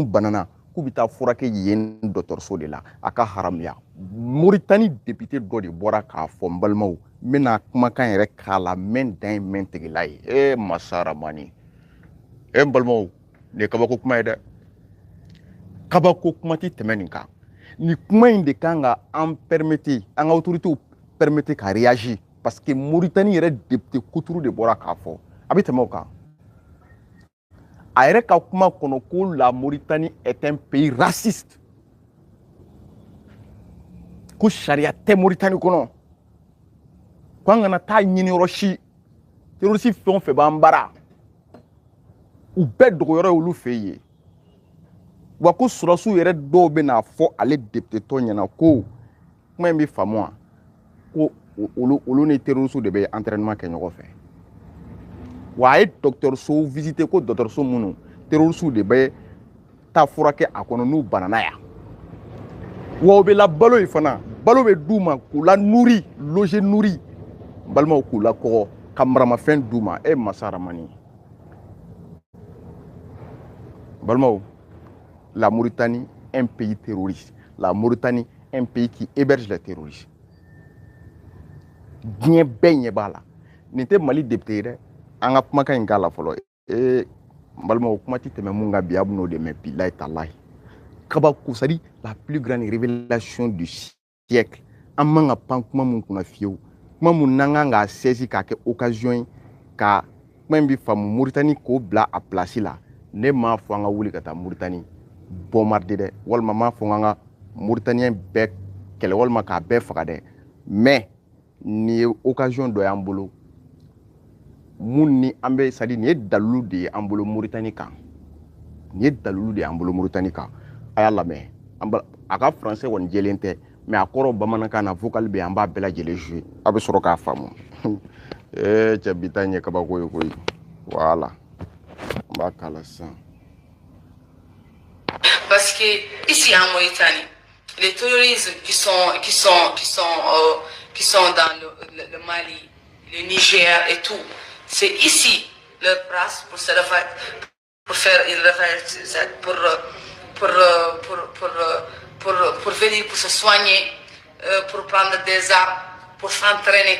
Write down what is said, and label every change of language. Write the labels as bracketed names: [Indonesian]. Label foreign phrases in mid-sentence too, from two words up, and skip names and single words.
[Bambara] banana k'u bɛ taa furakɛ yen dɔgɔtɔrɔso de la a ka haramuya Mauritanie député dɔ de bɔra k'a fɔ n balimaw n bɛna kumakan yɛrɛ k'a la mɛn dan ye mɛn tigila ye masaramani n balimaw nin ye kabako kuma ye dɛ kabako kuma tɛ tɛmɛ nin kan ni kuma in de kan ka an permettre an ka autorités permettre ka réagir parce que Mauritanie yɛrɛ député kuturu de bɔra k'a fɔ a bɛ tɛmɛ o kan a yɛrɛ ka kuma kɔnɔ ko [French] la Mauritanie est un pays raciste [Bambara] ko sariya tɛ Mauritanie kɔnɔ ko an kana taa ɲini yɔrɔ si terroriste fɛn o fɛn b'an bara u bɛɛ dogoyɔrɔ ye olu fɛ yen wa ko sɔrɔsiw yɛrɛ dɔw bɛ n'a fɔ ale député tɔ ɲɛna ko kuma in bɛ faamu wa ko olu ni terroriste de bɛ entraînement kɛ ɲɔgɔn fɛ wa a ye dɔgɔtɔrɔso visité ko dɔgɔtɔrɔso minnu terroriste de bɛ taa furakɛ a kɔnɔ n'u banana yan wa u bɛ la balo ye fana balo bɛ d'u ma k'u la [French] nourrir loger nourrir [Bambara] balimaw k'u la kɔgɔ ka maramafɛn d'u ma masaramani balimaw [French] la Mauritanie un pays terroriste la Mauritanie un pays qui héberge les terroristes [Bambara] diɲɛ bɛɛ ɲɛ b'a la nin tɛ Mali député ye dɛ an ka kumakan in k'a la fɔlɔ n balimaw kuma tɛ tɛmɛ mun kan bi a bɛ n'o de mɛn bilahi talahi kabako [French] c'est à dire la plus grande révélation du siècle [Bambara] an man ka pan kuma mun kunna fiyewu kuma mun n'an kan k'a saisi k'a kɛ occasion ye ka kuma in bɛ faamu Mauritanie k'o bila a place la ne m'a fɔ an ka wuli ka taa Mauritanie bombarder dɛ walima m'a fɔ an ka Mauritanien bɛɛ kɛlɛ walima k'a bɛɛ faga dɛ mais nin ye occasion dɔ y'an bolo mun ni an bɛ [French] c'est à dire [Bambara] nin ye dalilu de ye an bolo Mauritanie kan nin ye dalilu de y'an bolo Mauritanie kan a y'a lamɛn a ka français kɔni jɛlen tɛ mais a kɔrɔ bamanankan na vocal bɛ an b'a bɛɛ lajɛlen jouer a bɛ sɔrɔ k'a faamu cɛ bi ta in ye kabako ye koyi [French] voilà on [Bambara] b'a k'a la sisan. [French] Parce que ici en Mauritanie, les terroristes qui sont dans le Mali, le Niger et tout, c'est ici leur place pour se refaire, pour faire une refaire, pour venir, pour se soigner, pour prendre des armes, pour s'entraîner.